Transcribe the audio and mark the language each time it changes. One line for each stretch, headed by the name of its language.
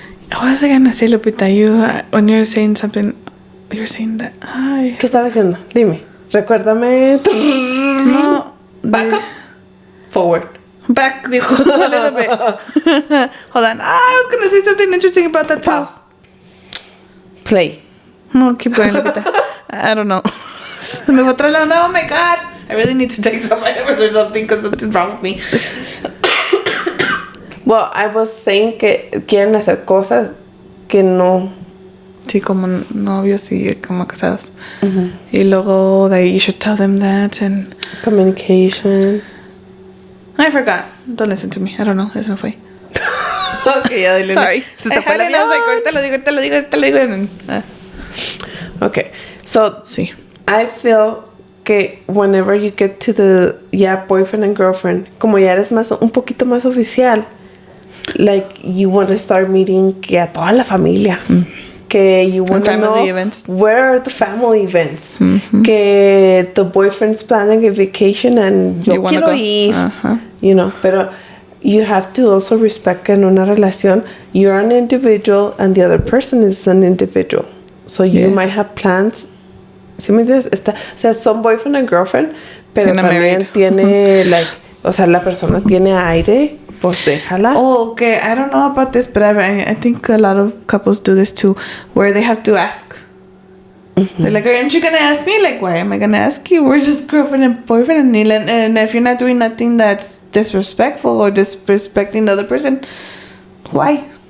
English: What was I gonna say, Lupita? You, when you're saying something, you're saying that. Ay.
Spanish: ¿Qué estaba diciendo? Dime. Recuérdame. No.
English: Back up. Forward. Back, dijo, a little bit. Hold on. I was gonna say something interesting about that too. Pause. Play. No, keep going, Lupita. I don't know.
Spanish: Me fue atrás la onda. Oh my god.
English: I really need to take some vitamins or something because something's wrong with me. Well, I was saying que quieren hacer cosas que no.
Spanish: Sí, como novios y como casados.
English: Y luego that you should tell them that and... Communication. I forgot. Don't listen to me. I don't know.
Spanish: Eso me fue. Okay, ya dile.
English: Sorry.
Spanish: Se te fue el
English: I was like, ahorita lo digo. And, Okay, so
Spanish: sí.
English: I feel que whenever you get to the boyfriend and girlfriend, como ya eres un poquito más oficial, like you want to start meeting que a toda la familia. Que you want to know events. Where are the family events. Que the boyfriend's planning a vacation and yo quiero ir. You know, pero you have to also respect que en una relación you're an individual and the other person is an individual. So you might have plans. ¿Sí me entiendes?
Spanish: O sea, son boyfriend and girlfriend, pero también tiene, like, o sea, la persona tiene aire, pues déjala.
English: Oh, okay. I don't know about this, but I think a lot of couples do this too, where they have to ask. They're like, aren't you gonna ask me? Like, why am I gonna ask you? We're just girlfriend and boyfriend, and if you're not doing nothing that's disrespectful or disrespecting the other person, why?